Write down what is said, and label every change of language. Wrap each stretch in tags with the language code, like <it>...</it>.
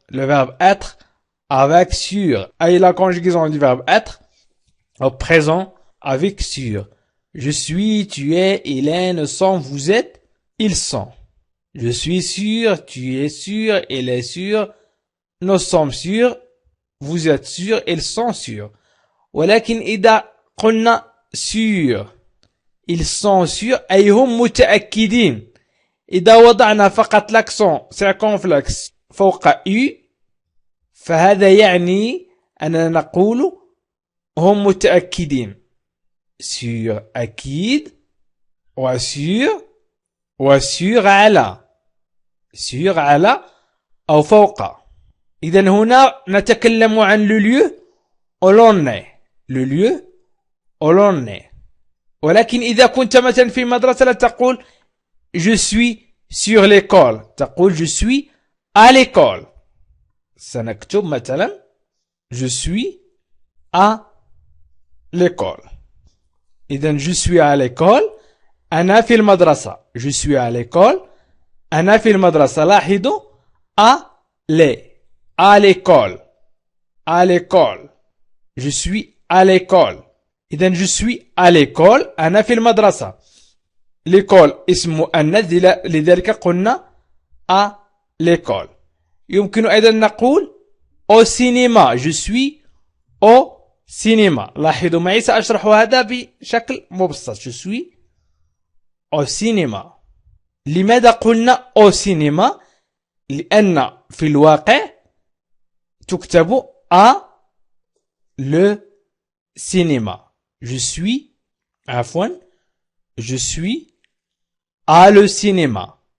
<fr>le verbe être avec sur أي la conjugaison du verbe être au présent avec sur. je suis, tu es, il est, nous sommes, vous êtes, ils sont. je suis sûr, tu es sûr, il est sûr, nous sommes sûrs، vous êtes sûrs، ils sont sûrs.</fr> <ar>ولكن إذا قلنا</ar> <fr>sûr ils sont sûrs</fr> <ar>أي هم متأكدين. إذا وضعنا فقط l'accent circonflexe فوق U فهذا يعني أننا نقول هم متأكدين. sûr أكيد، وسور وسور على، sur على أو فوق. إذا هنا نتكلم عن</ar> <fr>le lieu où l'on est. le lieu où l'on est.</fr> <ar>ولكن إذا كنت مثلا في مدرسة لا تقول</ar> <fr>je suis sur l'école،</fr> <ar>تقول</ar> <fr>je suis à l'école.</fr> <ar>سنكتب مثلا</ar> <fr>je suis à l'école.</fr> <ar>إذا</ar> <fr>je suis à l'école،</fr> <ar>أنا في المدرسة.</ar> <fr>je suis à l'école،</fr> <ar>أنا في المدرسة. لاحظوا</ar> <fr>à l'école. à l'école. je suis à l'école.</fr> <ar>إذا</ar> <fr>je suis à l'école،</fr> <ar>أنا في المدرسة. l'école اسم مؤنث لذلك قلنا</ar> <fr>à l'école.</fr> <ar>يمكن أيضا نقول</ar> <fr>au cinéma. je suis au cinéma.</fr> <ar>لاحظوا معي سأشرح هذا بشكل مبسط.</ar> <fr>je suis au cinéma.</fr> <ar>لماذا قلنا au cinéma؟ لأن في الواقع تكتب a</ar> <fr>le cinéma. Je suis,</fr> <ar>عفوا,</ar> <fr>je suis à le cinéma.</fr>